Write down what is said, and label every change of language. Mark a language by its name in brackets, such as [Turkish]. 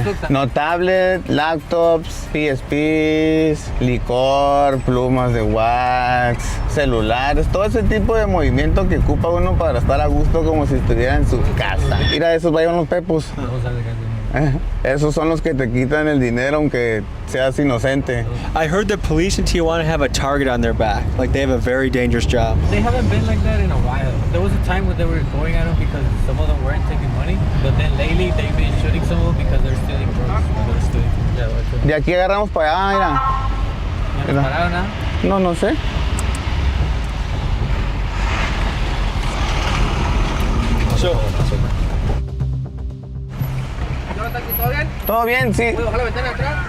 [Spanish] No tablet, laptops, PSPs, licor, plumas de wax, celulares, todo ese tipo de movimiento que ocupa uno para estar a gusto como si estuviera en su casa. Mira, esos vayan los pepos. Esos son los que te quitan el dinero aunque seas inocente. [English] I heard the police in Tijuana have a target on their back. Like they have a very dangerous job. They haven't been like that in a while. There was a time when they were going at them because some of them weren't taking money. But then lately they've been shooting some of them because they're stealing drugs. [Spanish] De aquí agarramos para allá, mira. ¿No pararon nada? No, no sé. ¿Todo bien? Todo bien, sí. ¿Puedo bajar la ventana atrás?